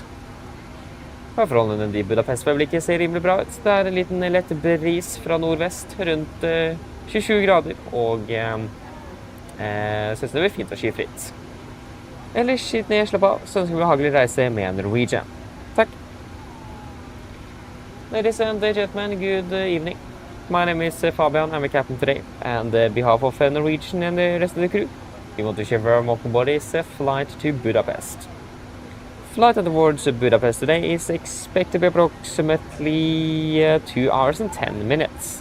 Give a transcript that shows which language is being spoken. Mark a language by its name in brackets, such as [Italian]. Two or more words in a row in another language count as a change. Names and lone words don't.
[Norwegian] Værforholdene i Budapest for øyeblikket ser rimelig bra ut. Det er en liten lett bris fra nordvest, rundt 27 grader, og synes det blir fint og skifritt. Ellers, sitt ned, slapp av, så ønsker vi behagelig reise med Norwegian. Takk! [English] Ladies and gentlemen, good evening. My name is Fabian, I'm a captain today, and on behalf of Norwegian and the rest of the crew, we want to share our welcome Boris flight to Budapest. Flight towards Budapest today is expected to be approximately 2 hours and 10 minutes.